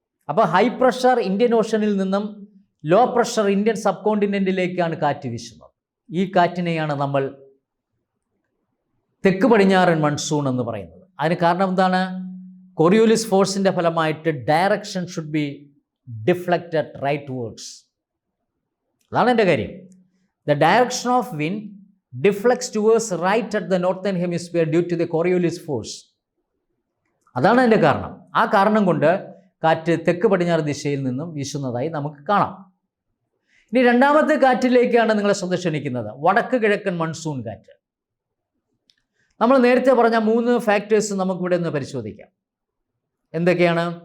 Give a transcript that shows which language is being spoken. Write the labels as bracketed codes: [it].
[ml] അപ്പോൾ high pressure Indian ഓഷനിൽ നിന്നും low pressure Indian sub കോണ്ടിനെൻറ്റിലേക്കാണ് കാറ്റ് വീശുന്നത്. ഈ കാറ്റിനെയാണ് നമ്മൾ തെക്ക് പടിഞ്ഞാറൻ മൺസൂൺ എന്ന് പറയുന്നത്. അതിന് കാരണം എന്താണ്? [en] Coriolis ഫോഴ്സിൻ്റെ ഫലമായിട്ട് direction should be deflected right words. [ml] അതാണ് എൻ്റെ കാര്യം. [en] The direction of wind deflects towards right at the northern hemisphere due to the Coriolis force. [ml] അതാണ് അതിൻ്റെ കാരണം. ആ കാരണം കൊണ്ട് കാറ്റ് തെക്ക് പടിഞ്ഞാറ് ദിശയിൽ നിന്നും വീശുന്നതായി നമുക്ക് കാണാം. ഇനി രണ്ടാമത്തെ കാറ്റിലേക്കാണ് നിങ്ങളെ ശ്രദ്ധ ക്ഷണിക്കുന്നത്. വടക്ക് കിഴക്കൻ മൺസൂൺ കാറ്റ്. നമ്മൾ നേരത്തെ പറഞ്ഞ 3 ഫാക്ടേഴ്സ് നമുക്കിവിടെ നിന്ന് പരിശോധിക്കാം. എന്തൊക്കെയാണ്?